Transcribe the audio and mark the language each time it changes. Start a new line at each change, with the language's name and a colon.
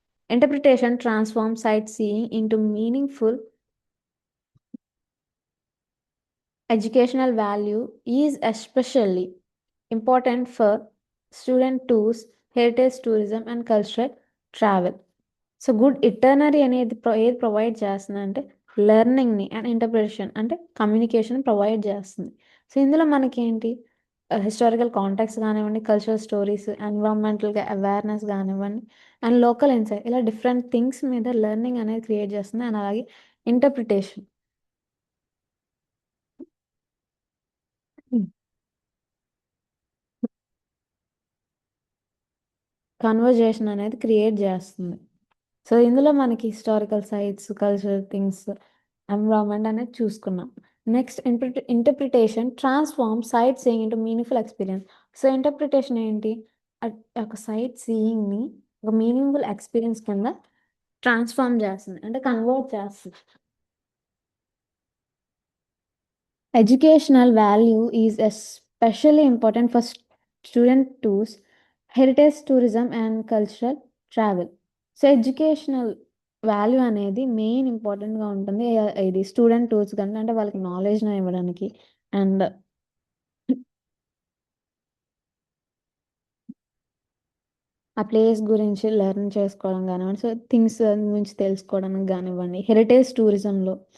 English: Interpretation transforms sightseeing into meaningful educational value is especially important for student tours, heritage tourism, and cultural travel.
Telugu: So, good ఇటర్నరీ అనేది ఏది provide చేస్తుందంటే, లెర్నింగ్‌ని and interpretation అంటే communication provide చేస్తుంది. So, ఇందులో మనకేంటి historical contacts గానివ్వండి, cultural stories, ఎన్విరాన్మెంటల్‌గా awareness గానివ్వండి, and local insight ఇలా డిఫరెంట్ థింగ్స్ మీద లెర్నింగ్ అనేది క్రియేట్ చేస్తుంది. అండ్ అలాగే ఇంటర్ప్రిటేషన్. కన్వర్జేషన్ అనేది క్రియేట్ చేస్తుంది. సో, ఇందులో మనకి historical sites, cultural things, environment అనేది చూసుకున్నాం.
English: Next interpretation transform sight seeing into meaningful experience.
Telugu: So, interpretation ఏంటి? ఒక సైట్ సీయింగ్‌ని ఒక మీనింగ్‌ఫుల్ ఎక్స్‌పీరియన్స్ కింద ట్రాన్స్‌ఫార్మ్ చేస్తుంది. అంటే కన్వర్ట్ చేస్తుంది.
English: Educational value is especially important for student tours, heritage tourism, and cultural travel.
Telugu: So, educational value అనేది main ఇంపార్టెంట్‌గా ఉంటుంది. ఇది స్టూడెంట్ టూర్స్ కంటే అంటే వాళ్ళకి నాలెడ్జ్‌ని ఇవ్వడానికి అండ్ ఆ ప్లేస్ గురించి లెర్న్ చేసుకోవడం గానివ్వండి, సో, థింగ్స్ గురించి తెలుసుకోవడానికి గానివ్వండి, హెరిటేజ్ టూరిజంలో.